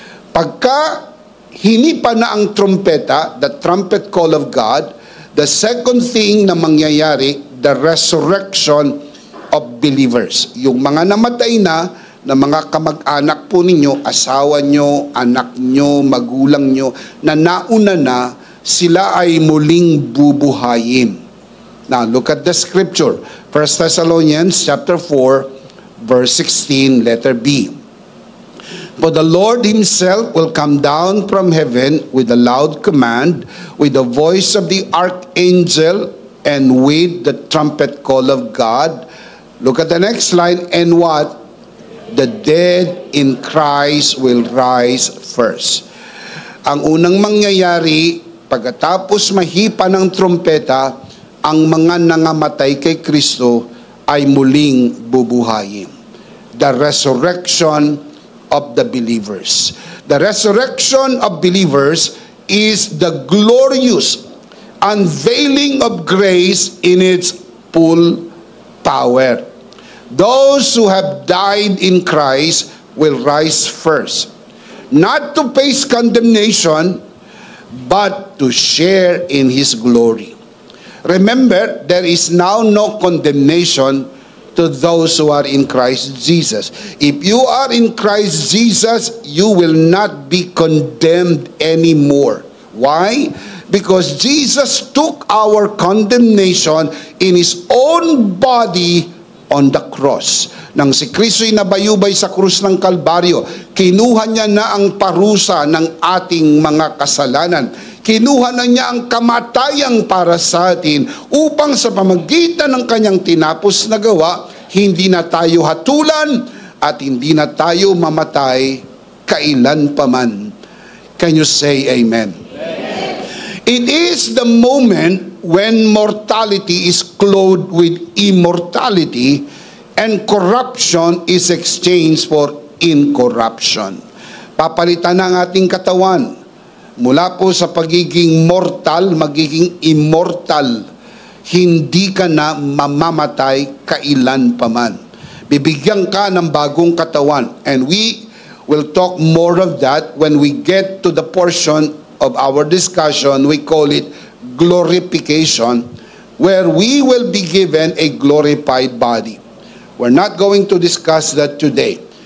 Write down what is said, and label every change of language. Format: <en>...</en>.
<tl>Pagka hinipa na ang trumpeta,</tl> <en>the trumpet call of God, the second thing</en> <tl>na mangyayari,</tl> <en>the resurrection of believers.</en> <tl>Yung mga namatay na mga kamag-anak po ninyo, asawa nyo, anak nyo, magulang nyo, na nauna na, sila ay muling bubuhayin.</tl> <en>Now, look at the scripture. 1 Thessalonians chapter 4, verse 16, letter B. For the Lord himself will come down from heaven with a loud command, with the voice of the archangel, and with the trumpet call of God. Look at the next line, and what? The dead in Christ will rise first.</en> <tl>Ang unang mangyayari, pagkatapos mahipa ng trumpeta, ang mga nangamatay kay Kristo ay muling bubuhayin.</tl> <en>The resurrection of the believers. The resurrection of believers is the glorious unveiling of grace in its full power. Those who have died in Christ will rise first, not to face condemnation, but to share in His glory. Remember, there is now no condemnation to those who are in Christ Jesus. If you are in Christ Jesus, you will not be condemned anymore. Why? Because Jesus took our condemnation in His own body on the cross.</en> <tl>Nang si Kristo'y nabayubay sa krus ng Kalbaryo, kinuha niya na ang parusa ng ating mga kasalanan. Kinuha na niya ang kamatayang para sa atin upang sa pamamagitan ng kanyang tinapos na gawa, hindi na tayo hatulan at hindi na tayo mamatay kailan paman.</tl> <en>Can you say amen? It is the moment when mortality is clothed with immortality and corruption is exchanged for incorruption.</en> <tl>Papalitan ang ating katawan mula po sa pagiging mortal, magiging immortal. Hindi ka na mamamatay kailan paman. Bibigyan ka ng bagong katawan.</tl> <en>And we will talk more of that when we get to the portion of our discussion. We call it glorification, where we will be given a glorified body. We're not going to discuss that today.</en>